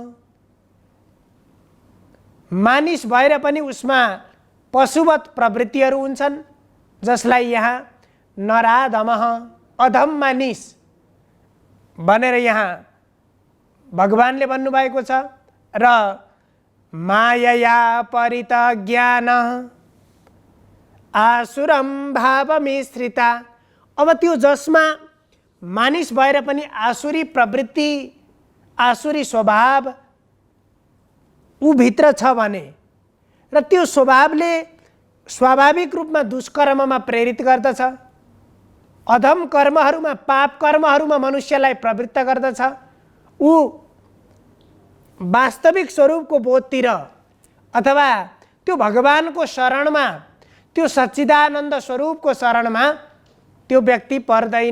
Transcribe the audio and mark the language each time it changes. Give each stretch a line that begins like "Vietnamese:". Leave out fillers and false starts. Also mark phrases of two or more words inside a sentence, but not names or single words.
Nepali: मानिस भएर पनि उसमा पशुवत प्रवृत्तिहरू हुन्छन् जसलाई यहाँ नराधमः, अधम मानिस भनेर यहाँ भगवानले भन्नुभएको छ।
Sanskrit: र मायया परितज्ञान आसुरम भावमिश्रिता,
Nepali: अब त्यो जसमा मानिस भएर पनि आसुरी प्रवृत्ति, आसुरी स्वभाव ऊ भित्र छ भने र त्यो स्वभावले स्वाभाविक रूपमा दुष्कर्ममा प्रेरित गर्दछ, अधम कर्महरूमा, पाप कर्महरूमा मनुष्यलाई प्रवृत्त गर्दछ, ऊ वास्तविक स्वरूपको बोधतिर अथवा त्यो भगवानको शरणमा, त्यो सच्चिदानन्द स्वरूपको शरणमा त्यो व्यक्ति पर्दैन।